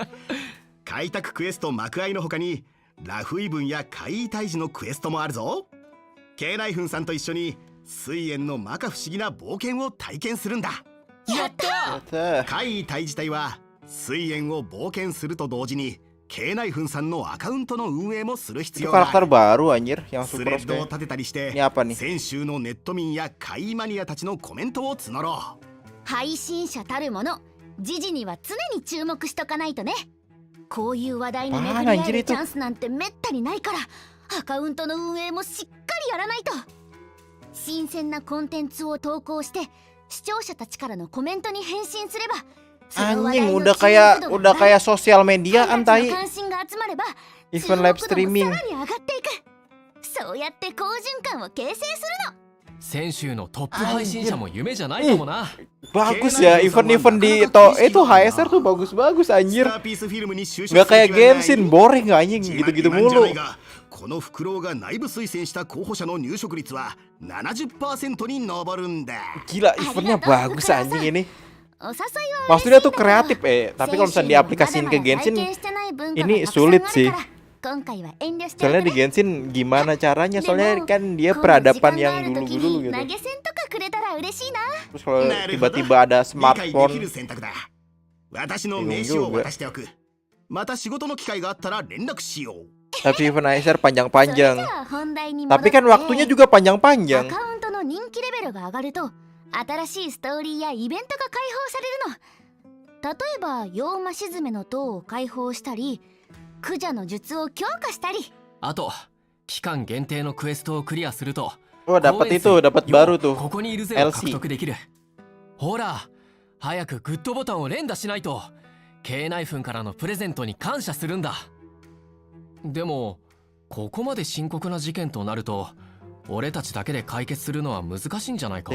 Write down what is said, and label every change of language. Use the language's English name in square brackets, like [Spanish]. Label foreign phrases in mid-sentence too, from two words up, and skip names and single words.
[Japanese] 開拓クエスト幕開の他にラフイブンや怪異退治のクエストもあるぞ。ケイナイフンさんと一緒に水炎の摩訶不思議な冒険を体験するんだ。やった怪異退治隊は水炎を冒険すると同時にケイナイフンさんのアカウントの運営もする必 [Indonesian] Itu [Japanese] 要があ [Indonesian] karakter [Japanese] る。 [Indonesian] baru anjir yang [Japanese] スレ [Indonesian] super [Japanese] ッドを [Indonesian] kayak. [Japanese] 立てたりして [Indonesian] Ini apa nih? [Japanese] 先週のネット民や怪異マニアたちのコメントを募ろう。配信者たるもの、時事には常に注目しとかないとね。こういう話題に巡り合えるチャンスなんてめったにないから、アカウントの運営もしっかりやらないと。新鮮なコンテンツを投稿して視聴者たちからのコメントに返信すれば、 [Indonesian] Anjing udah kayak sosial mediaan tai. [Japanese] 関心が集まれば [English] Event live streaming. [Japanese] さらに上がっていく。そうやって好循環を形成するの。先週のトップ配信者も夢じゃないかもな。 [Indonesian] Bagus ya event-event di itu HSR tuh bagus-bagus [Japanese] ス [Indonesian] anjir. [Japanese] ターピースフィルムに就職 [Indonesian] Gak [Japanese] する [Indonesian] kayak [Japanese] 気はない [Indonesian] Genshin, boring gak anjing [Japanese] 自慢 [Indonesian] gitu-gitu [Japanese] なんじゃない [Indonesian] mulu. [Japanese] が、このフクロウが内部推薦した候補者の入職率は 70% に上るんだ。 [Indonesian] Gila eventnya bagus anjing ini. [Japanese] お誘いは [Indonesian] Maksudnya tuh kreatif tapi kalau misalnya diaplikasiin ke Genshin ini sulit sih. Soalnya di Genshin gimana caranya, soalnya kan dia peradaban yang dulu-dulu gitu. Terus kalau tiba-tiba ada [Japanese] 理解でき [Indonesian] smartphone [Japanese] る選択だ。私の名刺を渡しておく。また仕事の機会があったら連絡しよう。 [Indonesian] tapi event HSR panjang-panjang. Tapi kan waktunya juga [Japanese] ア [Indonesian] panjang-panjang. [Japanese] カウントの人気レベルが上がると新しいストーリーやイベントが開放されるの。例えば妖魔沈めの塔を開放したり、クジャの術を強化したり。あと期間限定のクエストをクリアすると [Indonesian] Oh dapat itu, dapat baru tuh. [Japanese] ここにいるぜを獲得できる。ほら早くグッドボタンを連打しないと K ナイフンからのプレゼントに感謝するんだ。でもここまで深刻な事件となると俺たちだけで解決するのは難しいんじゃないか。